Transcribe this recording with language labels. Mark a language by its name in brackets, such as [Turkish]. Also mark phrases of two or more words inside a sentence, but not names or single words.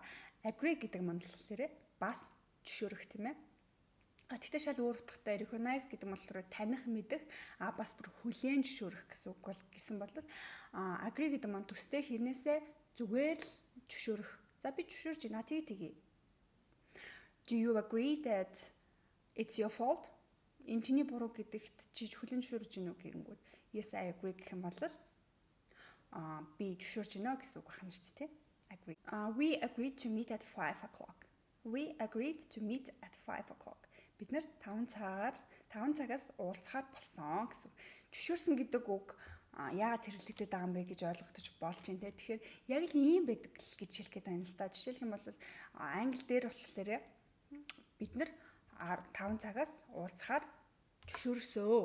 [Mongolian] Agree гэдэг маань болохоор бас зөвшөөрөх тийм ээ. Гэхдээ шал өөр утгатай recognize гэдэг нь болохоор таних мэдэх бас бүр хүлээн зөвшөөрөх гэсэн үг бол гэсэн бол agree гэдэг маань төстэй хэрнээсээ зүгээр л зөвшөөрөх. За би зөвшөөрч байна тгий. [English] Do you agree that it's your fault? [Mongolian] Энэ чиний буруу гэдэгт чи хүлээн зөвшөөрч гинүү гэнгүүт [English] yes I agree [Mongolian] гэх юм бол би зөвшөөрч гинэ гэсэн үг байна шүү дээ. [English] Agree. We agreed to meet at 5 o'clock. We agreed to meet at 5 o'clock. [Mongolian] Бид нэр 5 цагаас уулзахаар болсон гэсэн. Зөвшөөрсөн гэдэг үг яагаад хэрэглэгдээд байгаа юм бэ гэж ойлгогдож болж байна те. Тэгэхээр яг л ийм байдаг л гэж хэлэх гээд байна л да. Жишээлх юм бол англи дээр болохоор бид нэр 5 цагаас уулзахаар зөвшөөрсөө.